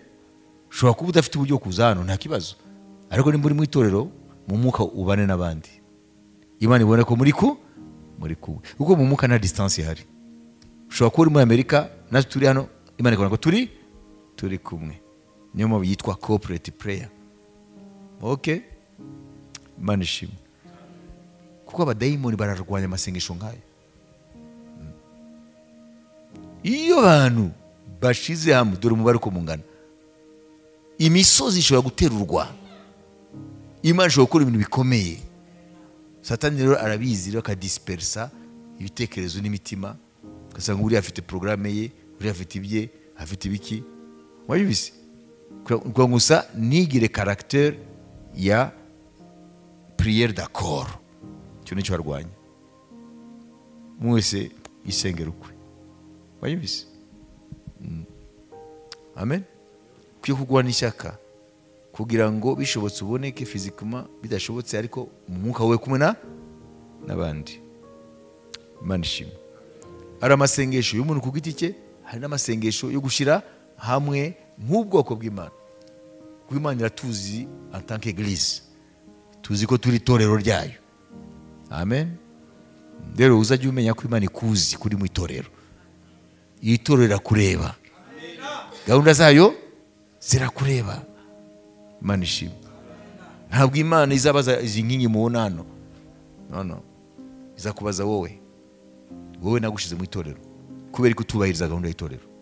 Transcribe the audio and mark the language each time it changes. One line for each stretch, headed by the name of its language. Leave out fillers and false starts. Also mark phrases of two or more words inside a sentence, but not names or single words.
Kinyarwanda: Ushobora kuba udafite uburyo kuza hano nta kibazo, ariko nimba uri mu itorero mu mwuka ubane n'abandi, Imana ibone ko muri kumwe, kuko mu mwuka nta distance ihari. Ushobora kuba uri muri Amerika natwe turi hano, Imana ikabona ko turi kumwe. Niyo mpamvu yitwa
English: corporate prayer.
Kinyarwanda: Okay? Imana ishimwe. Kuko abadayimoni bararwanya amasengesho nk'ayo. Iyo abantu bashize hamwe, dore umubare uko mungana, imisozi ishobora guterurwa. Imana ishobora gukora ibintu bikomeye. Satani rero arabizi, rero akadispersa ibitekerezo n'imitima, ugasanga uriya afite programme ye, uriya afite ibye, afite ibiki. Wabibise? Kwa gusa nigire caractère ya
French: prière d'accord.
Kinyarwanda: Cyo nicyo barwanya. Mwese isengero ukwe. Wabibise? Amen. Kwiye kugwana ishyaka kugira ngo bishobotse uboneke physiquement, bidashobotse ariko mu mwuka we kumwe n'abandi. Imana ishimwe. Ari amasengesho y'umuntu ku giti cye, hari n'amasengesho yo gushyira hamwe nk'ubwoko bw'Imana. kuko Imana iratuzi
French: en tant qu'église,
Kinyarwanda: tuzi ko turi itorero ryayo. Amen. Rero uzajya umenya ko Imana ikuzi kuri mu itorero. Itorero rirakureba, gahunda zayo zirakureba. Imana ishimwe. Ntabwo Imana izabaza izi nkingi mubona hano, no, izakubaza wowe nagushize mu itorero kubera ko utubahiriza gahunda y'itorero.